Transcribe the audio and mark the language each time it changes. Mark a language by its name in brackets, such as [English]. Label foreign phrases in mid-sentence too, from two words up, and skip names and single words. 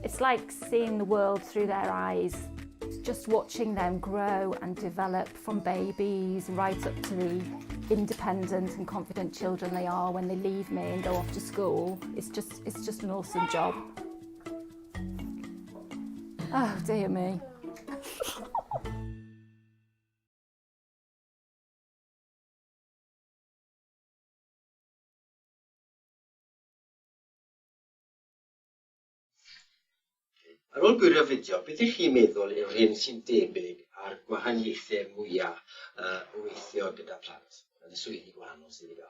[English] It's like seeing the world through their eyes. Just watching them grow and develop from babies right up to the independent and confident children they are when they leave me and go off to school. It's just an awesome job. Oh dear me. [Welsh] Ar ôl gwylio'r fideo, beth ych chi'n meddwl yw'r hyn sy'n debyg ar gwahaniaethau mwyaf o weithio gyda plant yn y swyddi gwahanol sydd i gael?